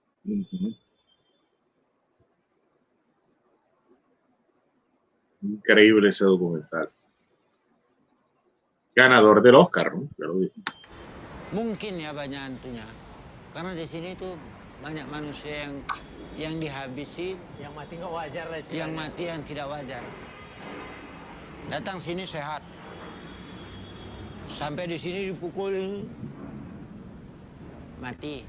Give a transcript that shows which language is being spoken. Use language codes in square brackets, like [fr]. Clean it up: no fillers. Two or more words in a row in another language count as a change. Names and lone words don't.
[es] Ujú. Increíble ese documental. Ganador del Oscar, ¿no? Ya lo dije. [id] Mungkin ya banyak hantunya. Karena di sini tuh banyak manusia yang dihabisi, Yang mati nggak wajar lah sih. yang mati yang tidak wajar. Datang sini sehat. Sampai di sini dipukul mati.